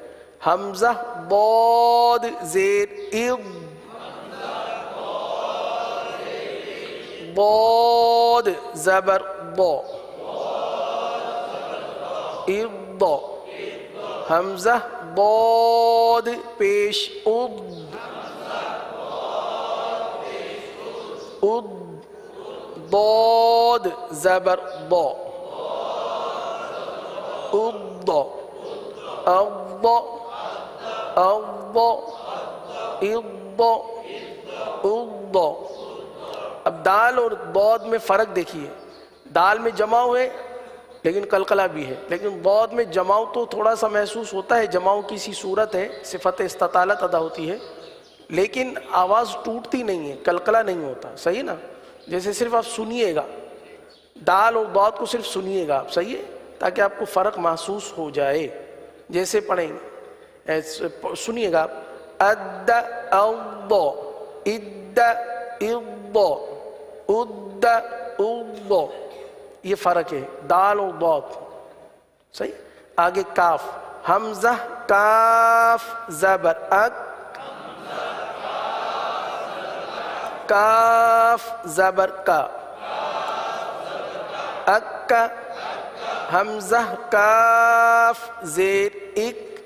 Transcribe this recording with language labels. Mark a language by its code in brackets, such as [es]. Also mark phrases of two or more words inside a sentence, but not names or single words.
[ur] حمزہ ضاد زیر اض، ضاد زبر ضا، اض، حمزہ ضاد پیش اض، اض، ضاد زبر ضا، اض، اض، اض، اض، اض. اب دال اور ضاد میں فرق دیکھیے، دال میں جمع ہوئے لیکن قلقلہ بھی ہے، لیکن ضاد میں جماؤ تو تھوڑا سا محسوس ہوتا ہے، جماؤ کی سی صورت ہے، صفت استطالت ادا ہوتی ہے، لیکن آواز ٹوٹتی نہیں ہے، قلقلہ نہیں ہوتا، صحیح نا. جیسے صرف آپ سنیے گا، دال اور ضاد کو صرف سنیے گا آپ، صحیح ہے، تاکہ آپ کو فرق محسوس ہو جائے. جیسے پڑھیں گے، سنیے گا آپ، اد اض، اد اض، اد اض، یہ فرق ہے دال اور ضاد، صحیح. آگے کاف، حمزہ کاف زبر اک، کاف زبر کا، اکا، حمزہ کاف زیر اک،